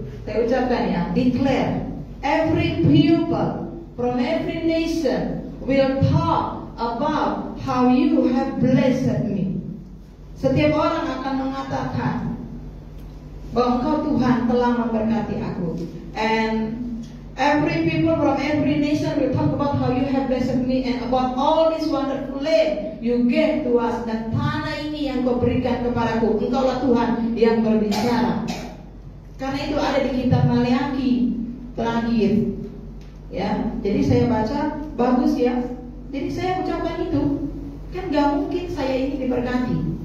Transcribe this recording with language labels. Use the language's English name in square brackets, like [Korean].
[Indonesian] Saya ucapkan ya, [English] declare, every pupil from every nation will talk about how you have blessed me. [Indonesian] Setiap orang akan mengatakan bahwa Engkau Tuhan telah memberkati aku. [English] And every people from every nation will talk about how you have blessed me and about all this wonderful land you gave to us. [Indonesian] Dan tanah ini yang Kau berikan kepadaku. Engkaulah Tuhan yang berbicara. Karena itu ada di kitab Maleaki terakhir. Ya, jadi saya baca, bagus ya. Jadi saya ucapkan itu. Kan gak mungkin saya ini diberkati.